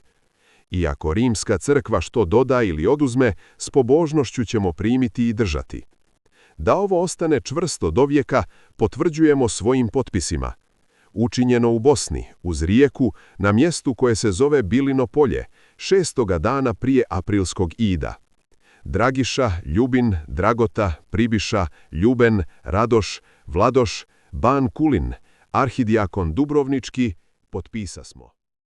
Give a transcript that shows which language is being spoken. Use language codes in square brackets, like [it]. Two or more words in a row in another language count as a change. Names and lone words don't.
[bs] Iako Rimska crkva što doda ili oduzme, s pobožnošću ćemo primiti i držati. Da ovo ostane čvrsto dovijeka, potvrđujemo svojim potpisima. Učinjeno u Bosni, uz rijeku, na mjestu koje se zove Bilino polje, 6. dana prije aprilskog ida. Dragiša, Ljubin, Dragota, Pribiša, Ljuben, Radoš, Vladoš, Ban Kulin, arhidjakon Dubrovnički, potpisasmo.